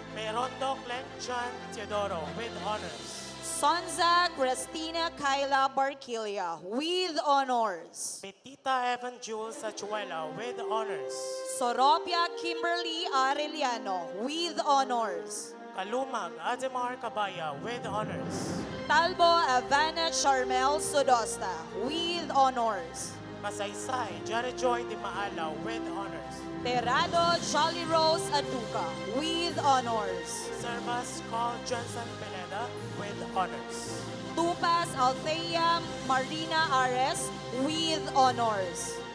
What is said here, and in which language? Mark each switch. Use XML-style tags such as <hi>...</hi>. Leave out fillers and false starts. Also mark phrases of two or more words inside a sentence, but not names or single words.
<en>Merondo Glenn John Teodoro with honors. Sonza Christina Kyla Barquilia with honors. Petita Evan Jules Achuela with honors. Soropia Kimberly Arellano with honors. Kalumag Ademar Cabaya with honors. Talbo Avana Charmel Sodosta with honors. Masaysay Jared Joy de Maalaw with honors. Terado Jolly Rose Aduca with honors. Servas Carl Johnson Pineda with honors. Tupas Althea Marina Ares with honors.</en>